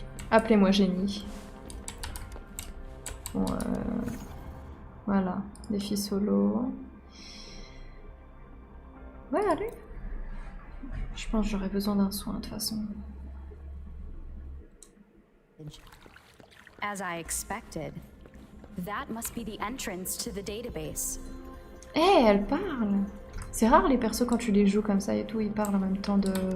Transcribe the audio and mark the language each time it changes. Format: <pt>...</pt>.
<fr>Appelez-moi génie. Bon, voilà. Défi solo. Ouais, allez. Je pense que j'aurais besoin d'un soin de toute façon.</fr> <en>As I expected, that must be the entrance to the database.</en> <fr>Eh, elle parle. C'est rare les persos quand tu les joues comme ça et tout, ils parlent en même temps de...</fr>